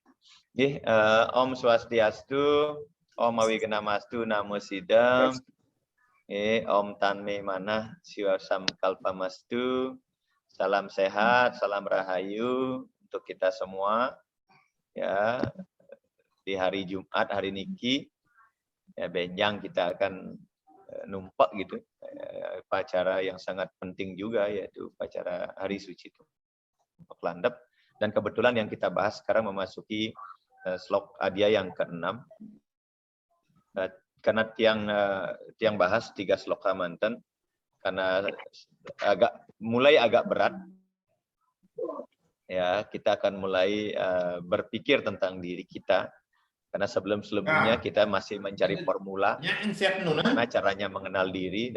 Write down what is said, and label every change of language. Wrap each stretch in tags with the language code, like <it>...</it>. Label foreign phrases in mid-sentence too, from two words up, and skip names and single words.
<sa>Om Swastiastu, Om Awigenamastu, Namo Sidam, Om Tanme Manah, Siwasam Kalpamastu,</sa> <id>salam sehat, salam rahayu untuk kita semua. Ya, di hari Jumat, hari niki, ya benjang kita akan numpak gitu, upacara yang sangat penting juga, yaitu upacara hari suci Tumpak Landep. Dan kebetulan yang kita bahas sekarang memasuki slok Adia yang ke-6. Karena tiang bahas 3 sloka manten, karena mulai agak berat, ya kita akan mulai berpikir tentang diri kita, karena sebelumnya kita masih mencari formula gimana caranya mengenal diri.</id>